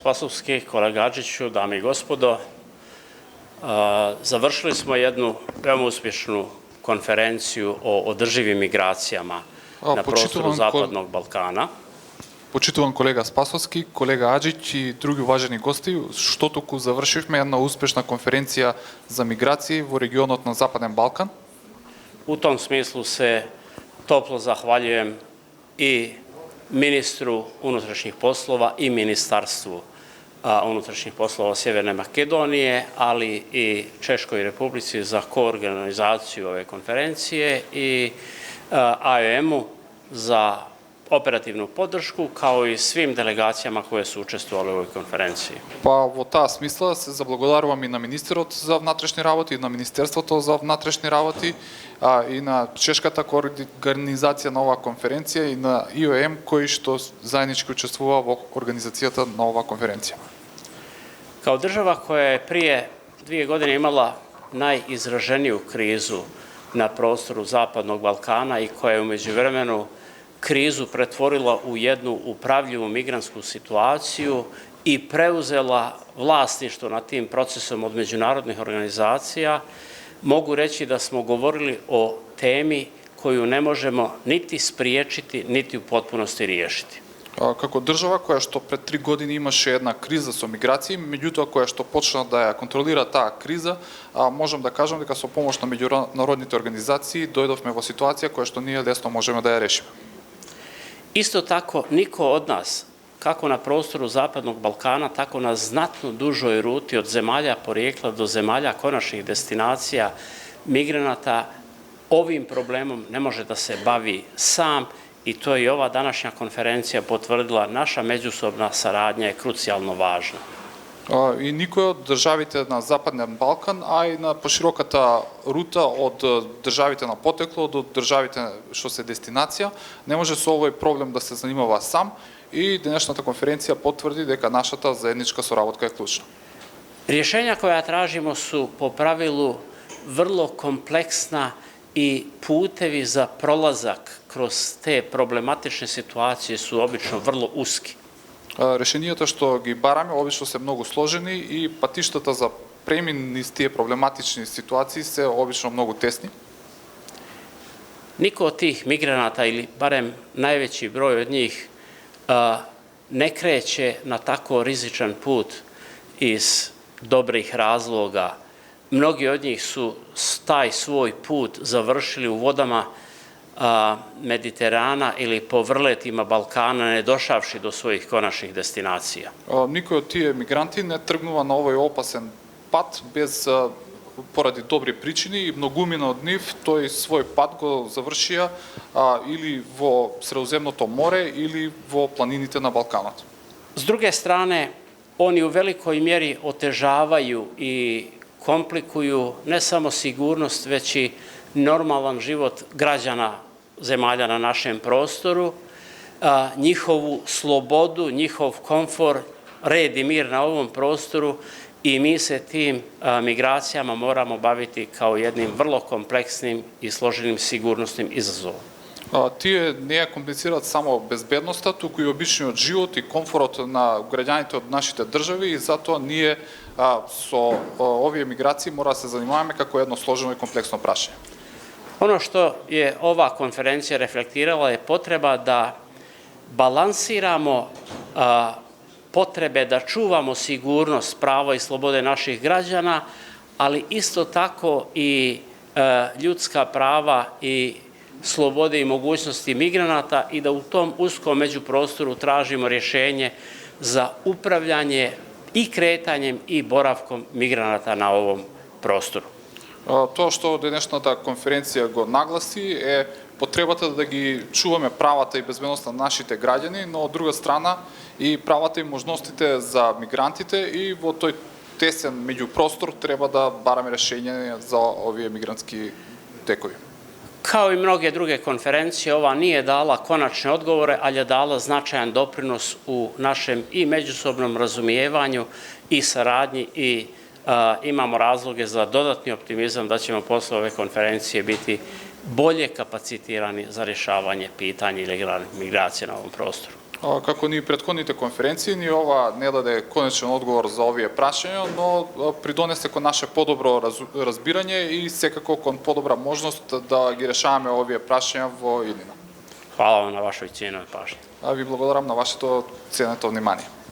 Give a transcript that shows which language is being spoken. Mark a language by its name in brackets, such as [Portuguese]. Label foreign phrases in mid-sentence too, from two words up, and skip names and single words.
[Bosnian] Spasovski, kolega Adžiću, dame i gospodo, završili smo jednu veoma uspješnu konferenciju o održivim migracijama na prostoru Zapadnog Balkana. [Macedonian] Почитуван колега Спасовски, колега Аджич и други уважени гости, што туку завршивме една успешна конференција за миграции во регионот на Западен Балкан. [Bosnian] U tom smislu se toplo zahvaljujem i ministru unutrašnjih poslova i ministarstvu unutrašnjih poslova Sjeverne Makedonije, ali i Češkoj Republici za koorganizaciju ove konferencije i AEM-u za operativnu podršku, kao i svim delegacijama koje su učestvovali u ovoj konferenciji. [Macedonian] Па во таа смисла се заблагодарувам и на министерот за внатрешни работи, и на Министерството за внатрешни работи, и на Чешката организација на оваа конференција и на ИОМ кои што заеднички учествува во организацијата на оваа конференција. [Bosnian] Kao država koja je prije 2 godine imala najizraženiju krizu na prostoru Zapadnog Balkana i koja je u međuvremenu krizu pretvorila u jednu upravljivu migrantsku situaciju i preuzela vlasništvo nad tim procesom od međunarodnih organizacija, mogu reći da smo govorili o temi koju ne možemo niti spriječiti, niti u potpunosti riješiti. [Macedonian] Како држава која што пред 3 години имаше една криза со миграции, меѓутоа која што почна да ја контролира таа криза, можам да кажам дека со помош на меѓународните организации дојдовме во ситуација која што ние лесно можеме да ја решиме. [Bosnian] Isto tako, niko od nas, kako na prostoru Zapadnog Balkana, tako na znatno dužoj ruti od zemalja porijekla do zemalja konačnih destinacija migranata, ovim problemom ne može da se bavi sam i to je ova današnja konferencija potvrdila. Naša međusobna saradnja je krucijalno važna. [Macedonian] И никој од државите на Западен Балкан, а и на пошироката рута од државите на потекло до државите што се дестинација, не може со овој проблем да се занимава сам и денешната конференција потврди дека нашата заедничка соработка е клучна. [Bosnian] Rješenja koja tražimo su po pravilu vrlo kompleksna i putevi za prolazak kroz te problematične situacije su obično vrlo uski. [Macedonian] Решенијата што ги бараме обично се многу сложени и патиштата за премин низ тие проблематични ситуации се обично многу тесни. [Bosnian] Niko od tih migranata, ili barem najveći broj od njih, ne kreće na tako rizičan put iz dobrih razloga. Mnogi od njih su taj svoj put završili u vodama Mediterana ili po vrletima Balkana, ne došavši do svojih konačnih destinacija. [Macedonian] Никој од тие мигранти не тргнува на овој опасен пат без поради добри причини и многумина од нив тој свој пат го завршија или во Средоземното море или во планините на Балканот. [Bosnian] S druge strane, oni u velikoj mjeri otežavaju i komplikuju ne samo sigurnost, već i normalan život građana zemalja na našem prostoru, njihovu slobodu, njihov komfor, red i mir na ovom prostoru i mi se tim migracijama moramo baviti kao jednim vrlo kompleksnim i složenim sigurnosnim izazovom. [Macedonian] Тие не ја комплицираат само безбедноста, туку и обичниот живот и комфорот на граѓаните од нашите држави и затоа ние со овие миграции мора да се занимаваме како едно сложено и комплексно прашање. [Bosnian] Ono što je ova konferencija reflektirala je potreba da balansiramo potrebe da čuvamo sigurnost, prava i slobode naših građana, ali isto tako i ljudska prava i slobode i mogućnosti migranata i da u tom uskom međuprostoru tražimo rješenje za upravljanje i kretanjem i boravkom migranata na ovom prostoru. [Macedonian] Тоа што денешната конференција го нагласи е потребата да ги чуваме правата и безбедноста на нашите граѓани, но од друга страна и правата и можностите за мигрантите и во тој тесен меѓупростор треба да бараме решење за овие мигрантски текови. [Bosnian] Kao i mnoge druge konferencije, ova nije dala konačne odgovore, ali je dala značajan doprinos u našem i međusobnom razumijevanju i saradnji i imamo razloge za dodatni optimizam da ćemo posle ove konferencije biti bolje kapacitirani za rješavanje pitanja ilegalnih migracija na ovom prostoru. [Macedonian] Како ни претходните конференции, ни ова не даде конечен одговор за овие прашања, но придонесе кон наше подобро разбирање и секако кон подобра можност да ги решаваме овие прашања во иднина. [Bosnian] Hvala vam na vašoj cijenoj pažnji. [Macedonian] Ви благодарам на вашето ценето внимание.